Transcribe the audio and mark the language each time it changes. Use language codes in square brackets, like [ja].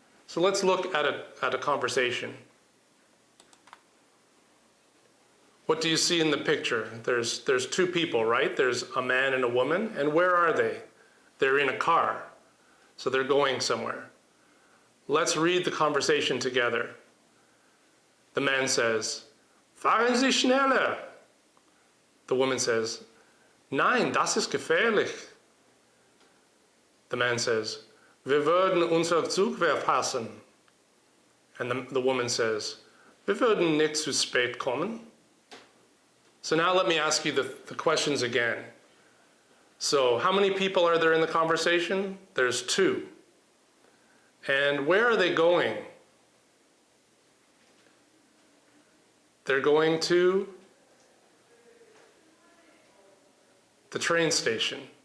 [en] So let's look at a conversation. What do you see in the picture? There's two people, right? There's a man and a woman. And where are they? They're in a car. So they're going somewhere. Let's read the conversation together. The man says, [de] "Fahren Sie schneller." [en] The woman says, [de] "Nein, das ist gefährlich." [en] The man says, [de] "Wir würden unser Zug verpassen." [en] And the woman says, [de] "Wir würden nicht zu spät kommen." [en] So now let me ask you the questions again. So how many people are there in the conversation? There's two. And where are they going? They're going to the train station.